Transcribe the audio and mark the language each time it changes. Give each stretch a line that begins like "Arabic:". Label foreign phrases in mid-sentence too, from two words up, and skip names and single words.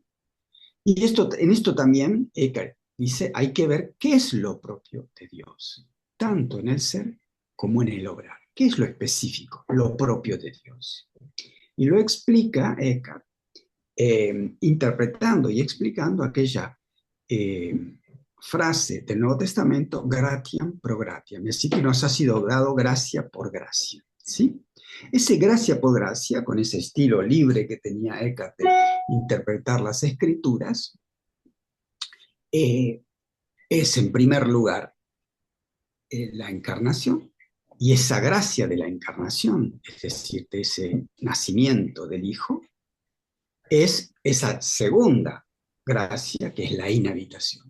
Spanish: Y en esto también Eckhart dice, hay que ver qué es lo propio de Dios, tanto en el ser como en el obrar. ¿Qué es lo específico, lo propio de Dios? Y lo explica Eckhart interpretando y explicando aquella frase del Nuevo Testamento,
Latin: gratiam pro gratiam,
Spanish: es decir, que nos ha sido dado gracia por gracia, ¿sí? Ese gracia por gracia, con ese estilo libre que tenía Eckhart de interpretar las escrituras, es en primer lugar la encarnación, y esa gracia de la encarnación, es decir, de ese nacimiento del Hijo, es esa segunda gracia, que es la inhabitación.